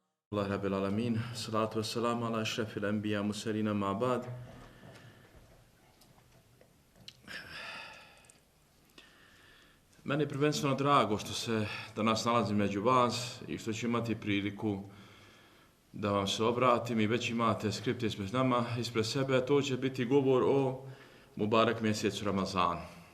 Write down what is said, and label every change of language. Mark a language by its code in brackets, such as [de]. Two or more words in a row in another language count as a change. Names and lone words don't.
[ar] الله رب العالمين والصلاة والسلام على أشرف الأنبياء والمرسلين أما بعد. [bs] Meni je prvenstveno drago što se danas nalazim među vas i što ću imati priliku da vam se obratim i već imate skript ispred nama, ispred sebe, a to će biti govor o Mubarak mjesecu Ramazanu.